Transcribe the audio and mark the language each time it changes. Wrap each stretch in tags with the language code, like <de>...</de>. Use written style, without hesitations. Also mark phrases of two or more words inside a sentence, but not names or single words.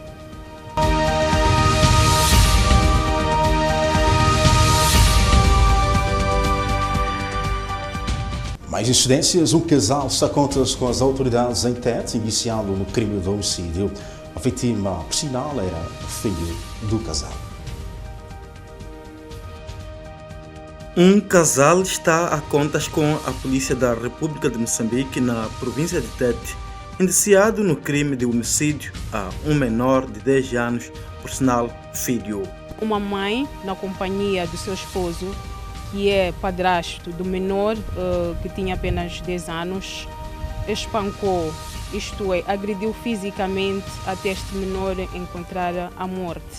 <pt>Mais incidências, um casal está a contas com as autoridades em Tete, iniciado no crime de homicídio. A vítima, por sinal, era filho do casal. Um casal está a contas com a Polícia da República de Moçambique na província de Tete, indiciado no crime de homicídio a um menor de 10 anos, por sinal, filho. Uma mãe, na companhia do seu esposo, que é padrasto do menor, que tinha apenas 10 anos, espancou, isto é, agrediu fisicamente até este menor encontrar a morte.</pt>